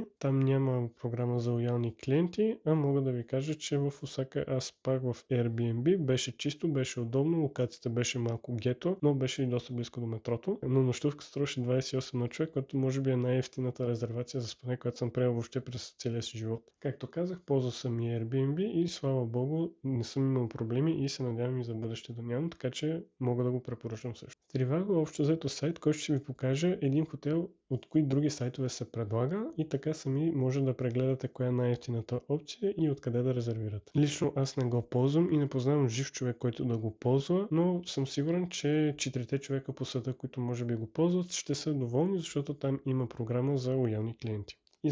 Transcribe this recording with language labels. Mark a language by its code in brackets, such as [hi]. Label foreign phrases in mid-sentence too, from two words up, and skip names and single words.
[bg] Там няма програма за лоялни клиенти, а мога да ви кажа, че в Осака аз пак в Airbnb беше чисто, беше удобно, локацията беше малко гето, но беше и доста близко до метрото. Но нощувка струваше 28 на човек, което може би е най-евтината резервация за спане, която съм приел въобще през целия си живот. Както казах, ползвал съм и Airbnb и слава богу не съм имал проблеми и се надявам и за бъдеще да нямам, така че мога да го препоръчам също. Trivago е общо взето сайт, който ще ви покаже един хотел от кои други сайтове се предлага и така сами може да прегледате коя е най-евтината опция и откъде да резервирате. Лично аз не го ползвам и не познавам жив човек, който да го ползва, но съм сигурен, че 4 човека по света, които може би го ползват, ще са доволни, защото там има програма за лоялни клиенти.